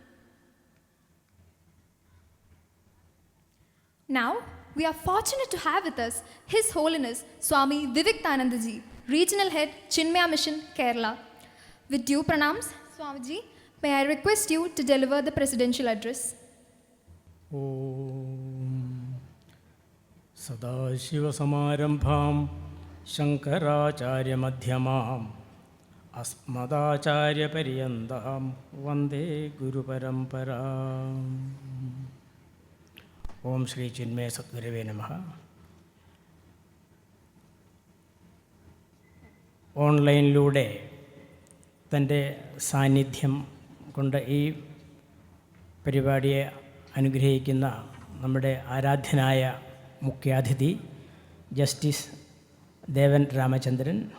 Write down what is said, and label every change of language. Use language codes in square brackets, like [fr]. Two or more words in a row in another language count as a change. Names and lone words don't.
[en] Now, we are fortunate to have with us His Holiness Swami Viviktanandaji, Regional Head, Chinmaya Mission, Kerala. With due pranams, Swamiji, may I request you to deliver the presidential address. [sa] Om Sadashivasamarambham Shankaracharya Madhyamam Asmadacharya Paryantam Vande Guru Paramparam. Om Shri Chinmaya Satgurave Namaha. [ml] ഓൺലൈനിലൂടെ തൻ്റെ സാന്നിധ്യം കൊണ്ട് ഈ പരിപാടിയെ അനുഗ്രഹിക്കുന്ന നമ്മുടെ ആരാധ്യനായ മുഖ്യാതിഥി ജസ്റ്റിസ് ദേവൻ രാമചന്ദ്രൻ,